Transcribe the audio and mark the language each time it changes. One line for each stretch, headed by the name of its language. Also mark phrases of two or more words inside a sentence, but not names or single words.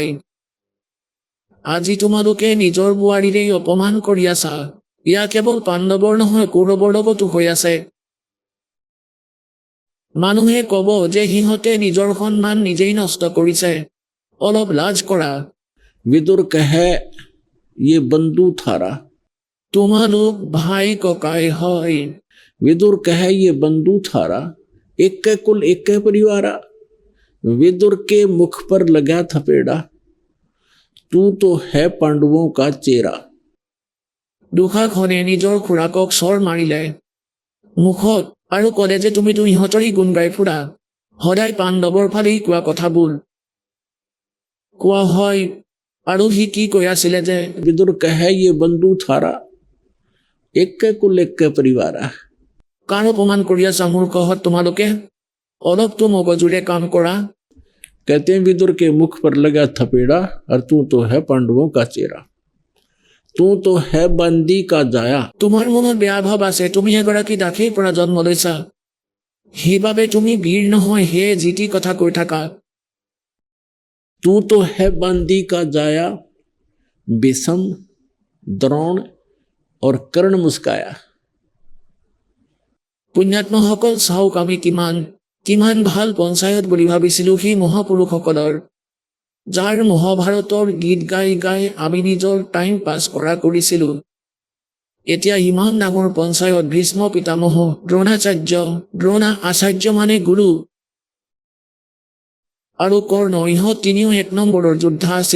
Assamese: আজি তোমালোকে নিজৰ বোৱাৰীৰেই অপমান কৰি আছা। ইয়া কেৱল পাণ্ডৱৰ নহয়, কৌৰৱৰ লগতো হৈ আছে। মানুহে ক'ব যে সিহঁতে নিজৰ সন্মান নিজেই নষ্ট কৰিছে। অলপ লাজ কৰা।
Hindi: विदुर कहे ये बंधु थारा,
Assamese: তোমালোক ভাই ককাই হয়।
Hindi: विदुर कहे ये बंधु थारा, एक के कुल एक के परिवारा। विदुर के मुख पर लगा थपेड़ा, तू तो है पांडवों का चेहरा।
Assamese: দুষাখনে নিজৰ খুৰাকক চৰ মাৰিলে মুখত আৰু ক'লে যে তুমিতো ইহঁতৰি গুণ গাই ফুৰা, সদায় পাণ্ডৱৰ ফালেই কোৱা কথাবোৰ। কোৱা হয় আৰু সি কি কৈ আছিলে যে
Hindi: विदुर कहे ये बंधु थारा, एक के कुल एक के परिवारा।
Assamese: কাৰ অপমান কৰি আছা মূৰ্খহঁত তোমালোকে? অলপতো মগজুৰে কাম কৰা।
Hindi: कहते हैं विदुर के मुख पर लगा थपेड़ा, और तू तो है पांडवों का चेहरा, तू तो है बंदी का जाया।
Assamese: তোমাৰ মনত বেয়া ভাৱ আছে, তুমি এগৰাকী দাসীৰ পৰা জন্ম লৈছা, সেইবাবে তুমি বীৰ নহয় হে যি টি কথা কৈ থাকা।
Hindi: तू तो है बंदी का जाया, विषम द्रोण और कर्ण मुस्काया।
Assamese: পুণ্যাত্মাসকল চাওক, আমি কিমান কিমান ভাল পঞ্চায়ত বুলি ভাবিছিলোঁ সেই মহাপুৰুষসকলৰ, যাৰ মহাভাৰতৰ গীত গাই গাই আমি নিজৰ
English: time pass
Assamese: কৰিছিলোঁ। এতিয়া ইমান ডাঙৰ পঞ্চায়ত, ভীষ্ম পিতামহ, দ্ৰোণাচাৰ্য, দ্ৰোণা আচাৰ্য মানে গুৰু, আৰু কৰ্ণ, ইহঁত তিনিও এক নম্বৰৰ যোদ্ধা আছিল।